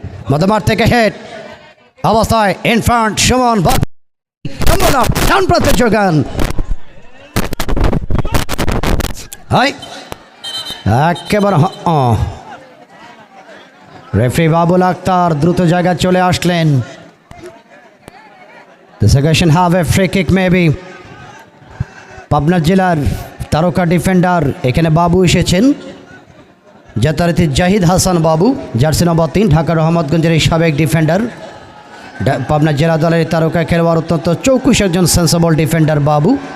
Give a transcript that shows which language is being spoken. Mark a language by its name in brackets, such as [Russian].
[Bangla] মধ্যমাঠ থেকে হেড অবস্থায় ইনফ্রন্ট সুমন, বল ডান প্রান্তে যোগান। হাই একেবারে রেফারি বাবুল আক্তার দ্রুত জায়গায় চলে আসলেন। [English] The second have a free kick maybe. [Bangla] Pabna জেলার তারকা ডিফেন্ডার এখানে বাবু এসেছেন, যথারীতি জাহিদ হাসান বাবু, জার্সি নম্বর 3, ঢাকা রহমতগঞ্জের এই সাবেক ডিফেন্ডার, পাবনা জেলা দলের তারকা খেলোয়াড়, অত্যন্ত চৌকুশ একজন সেন্সেবল ডিফেন্ডার বাবু।